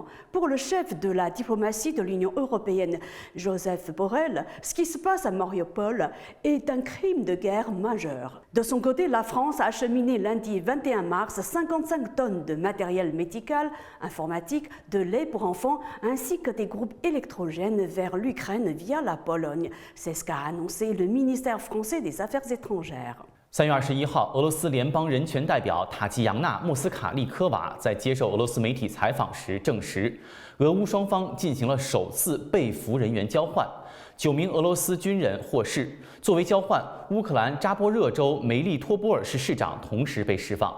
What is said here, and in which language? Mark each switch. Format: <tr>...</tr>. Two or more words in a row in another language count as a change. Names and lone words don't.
<fr>Pour le chef de la diplomatie de l'Union européenne, Joseph Borrell, ce qui se passe à Mariupol est un crime de guerre majeur. De son côté, la France a acheminé lundi 21 mars 55 tonnes de matériel médical, informatique, de lait pour enfants ainsi que des groupes électrogènes vers l'Ukraine via la Pologne. C'est ce qu'a annoncé le ministère français des Affaires étrangères.</fr> <zh>3 月21号，俄罗斯联邦人权代表塔吉扬娜·莫斯卡利科娃在接受俄罗斯媒体采访时证实，俄乌双方进行了首次被俘人员交换，9名俄罗斯军人获释。作为交换，乌克兰扎波热州梅利托波尔市市长同时被释放。</zh>